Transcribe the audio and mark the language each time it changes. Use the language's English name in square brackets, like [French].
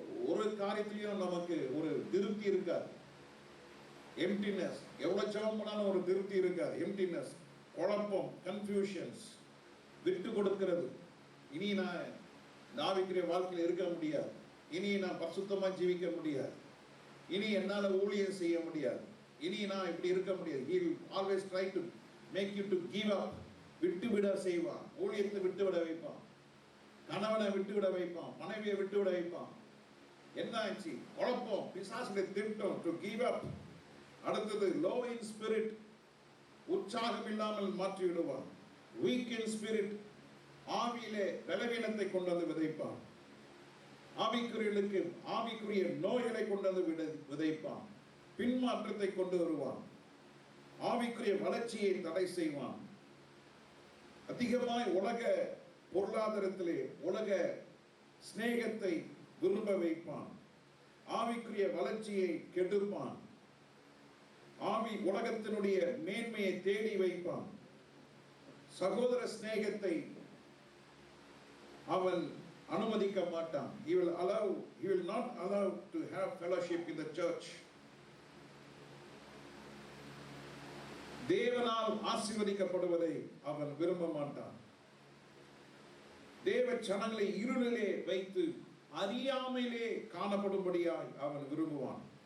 [Tamil] ஒரு காரியத்திலையும் நமக்கு ஒரு திருப்தி இருக்காது. எம்டினஸ், எவ்வளவு ஜெபம் பண்ணாலும் ஒரு திருப்தி இருக்காது. எம்டினஸ், குழப்பம், கன்ஃபியூஷன்ஸ், விட்டு கொடுக்கிறது. இனி நான் ஆவிக்குரிய வாழ்க்கையில் இருக்க முடியாது, இனி நான் பரிசுத்தமா ஜீவிக்க முடியாது, இனி என்னால ஊழியம் செய்ய முடியாது, இனி நான் இப்படி இருக்க முடியாது. [English] He will always try to make you to give up. [Tamil] விட்டுவிட செய்வான். ஊழியத்தை விட்டுவிட வைப்பான், கணவனை விட்டுவிட வைப்பான், மனைவியை விட்டுவிட வைப்பான். என்ன ஆச்சு? குழப்பம், பிசாசுடைய திட்டம், [English] to give up. [Tamil] அடுத்தது [English] low in spirit, [Tamil] உற்சாகம் இல்லாமல் மாற்றி விடுவான். [English] weak in spirit, [Tamil] ஆவியிலே பலவீனத்தை கொண்டு வந்து விதைப்பான். ஆவிக்குரிய நோய்களை கொண்டு வந்து விதைப்பான். பின்மாற்றத்தை கொண்டு வருவான். ஆவிக்குரிய வளர்ச்சியை தடை செய்வான். அதிகமாய் உலக பொருளாதாரத்திலே உலக சிநேகத்தை விரும்ப வைப்பான். ஆவிக்குரிய வளர்ச்சியை கெடுப்பான். உலகத்தினுடைய மேன்மையை தேடி வைப்பான். சகோதர சிநேகத்தை அவன் அனுமதிக்க மாட்டான். [English] He will not allow to have fellowship in the church. [Tamil] தேவனால் ஆசீர்வதிக்கப்படுவதை அவன் விரும்ப மாட்டான். தேவ ஜனங்களை இருளிலே வைத்து அறியாமையிலே காணப்படும்படியாய் அவன் விரும்புவான்.